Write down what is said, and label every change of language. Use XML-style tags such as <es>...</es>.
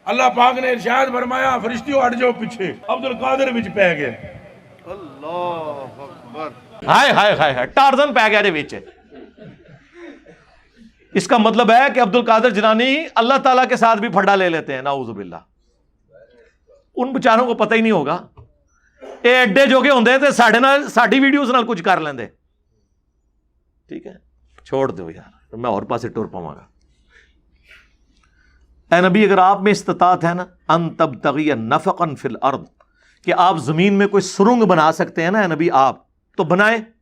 <ur>اللہ پاک نے ارشاد فرمایا فرشتیوں ہٹ جاؤ پیچھے. عبد القادر</ur> <pa>وچ پہ گئے.</pa> <ur>اللہ اکبر.</ur> <pa>ہائے ہائے ہائے ہائے، ٹارزن پہ گیا دے وچ.</pa> <ur>اس کا مطلب ہے کہ عبد القادر جیلانی اللہ تعالیٰ کے ساتھ بھی پھڈا لے لیتے ہیں، نعوذ باللہ. ان بیچاروں کو پتہ ہی نہیں ہوگا.</ur> <pa>اے ایڈے جوگے ہوندے تے ساڈے نال ساڈی ویڈیوز نال کچھ کر لیندے.</pa> <ur>ٹھیک ہے چھوڑ دو یار،</ur> <pa>میں اور پاسے ٹور پاواں گا.</pa> <ur>اے نبی اگر آپ میں استطاعت ہے نا</ur> <ar>ان تبتغی نفقا فی الارض،</ar> <ur>کہ آپ زمین میں کوئی سرنگ بنا سکتے ہیں نا اے نبی آپ تو بنائیں.</ur>